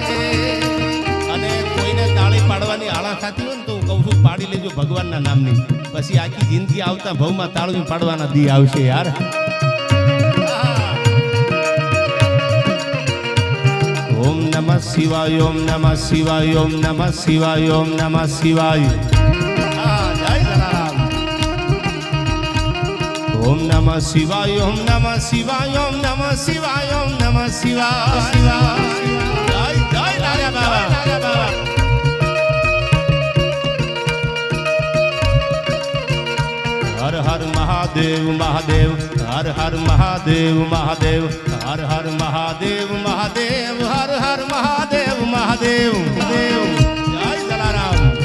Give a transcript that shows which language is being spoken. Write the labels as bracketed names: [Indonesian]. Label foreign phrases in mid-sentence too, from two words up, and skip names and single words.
[Gujarati] અને કોઈને તાળી પાડવાની આળા થતી હોય ને તો હું કહું છું પાડી લેજો ભગવાનના નામની, પછી આખી જિંદગી આવતા ભવમાં તાળી પાડવાના દી આવશે યાર. [Sanskrit] ઓમ નમઃ શિવાય, ઓમ નમઃ શિવાય, ઓમ નમઃ શિવાય, ઓમ નમઃ શિવાય. ओम नमः शिवाय ओम नमः शिवाय ओम नमः शिवाय ओम नमः शिवाय जय जय लाल्या बाबा हर हर महादेव महादेव हर हर महादेव महादेव हर हर महादेव महादेव हर हर महादेव महादेव देव जय जलाराम